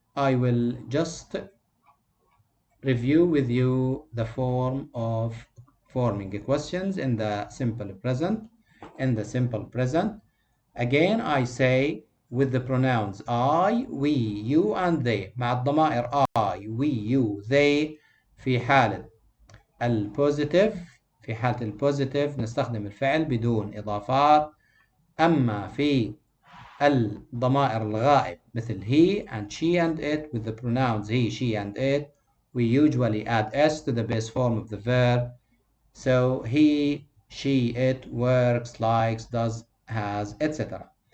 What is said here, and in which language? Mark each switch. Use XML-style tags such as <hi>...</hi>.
<en>I will just review with you the form of forming questions in the simple present. In the simple present, again I say with the pronouns I, we, you and they</en> <ar>مع الضمائر</ar> <en>I, we, you, they.</en> <ar>في حالة البوزيتيف في حالة البوزيتيف نستخدم الفعل بدون إضافات. أما في الضمائر الغائب مثل</ar> <en>he and she and it, with the pronouns he, she and it, we usually add s to the base form of the verb. So he, she, it works, likes, does, has, etc.</en>